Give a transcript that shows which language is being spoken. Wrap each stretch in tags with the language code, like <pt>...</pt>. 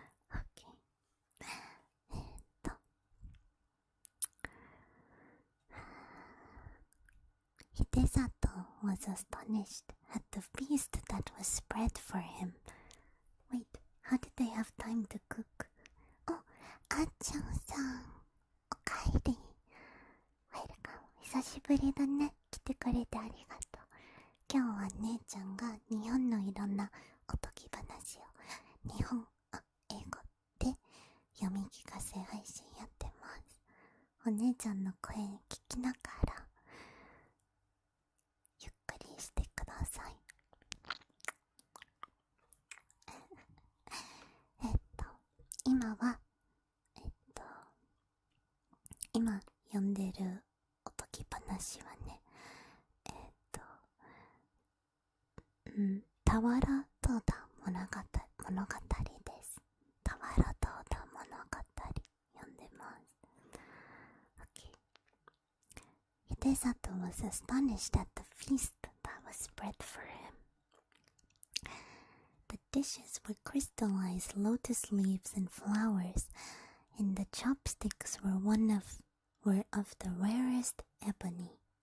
<en>Okay. 秀里 was astonished at the feast that was spread for him. Wait, how did they have time to cook?</en> <ja>Oh, あっちゃんさん、おかえり。ウェルカム。久しぶりだね。来てくれてありがとう。今日は姉ちゃんが日本のいろんなおとぎ話を英語で読み聞かせ配信やってます。お姉ちゃんの声聞きながらゆっくりしてください。今読んでるおとぎ話はね、タワラトーダ物語です。タワラトーダ物語読んでます。</ja> <en>Okay. Hidesato was astonished at the feast that was spread for him. The dishes were crystallized lotus leaves and flowers, and the chopsticks were of the rarest ebony.</en>